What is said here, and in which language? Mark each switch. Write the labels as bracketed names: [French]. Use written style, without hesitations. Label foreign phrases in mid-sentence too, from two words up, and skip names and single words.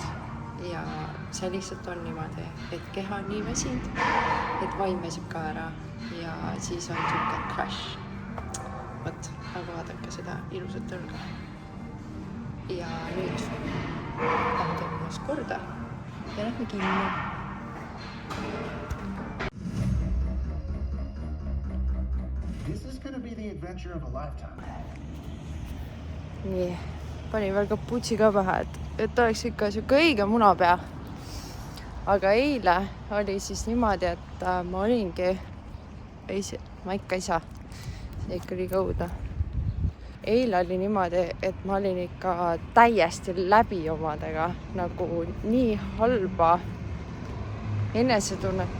[Estonian] Ja see lihtsalt on niimoodi, et keha on nii väsinud, et vaim väsib ka ära ja siis on siuke crash. Võt, aga vaadake seda ilusat õlga. Ja nüüd lähen teeme ennast korda ja lähme kinni. [English] This is going to be the adventure of a lifetime. [Estonian] Nii, panin veel kaputsi ka pähe, et oleks ikka siuke õige munapea. Aga eile oli siis niimoodi, et ma olingi, ma ikka ei saa, see ikka liiga õudne. Eile oli niimoodi, et ma olin ikka täiesti läbi omadega, nagu nii halba enesetunnet.